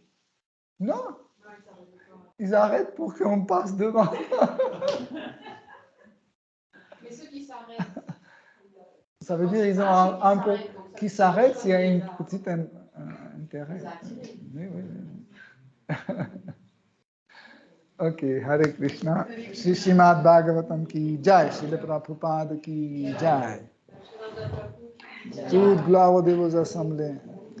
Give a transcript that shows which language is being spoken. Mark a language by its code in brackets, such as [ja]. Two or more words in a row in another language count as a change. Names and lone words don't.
[fr] Non, ils arrêtent pour qu'on passe devant. Mais ceux qui s'arrêtent. Ça veut dire qu'ils ont un peu. Qui s'arrêtent s'il y a une petite intérêt. Oui, oui, oui. Ok, Hare Krishna. [hi] श्री श्रीमद् भागवतम् की जय, श्रील प्रभुपाद की जय. [fr] Toute gloire aux dévots assemblés.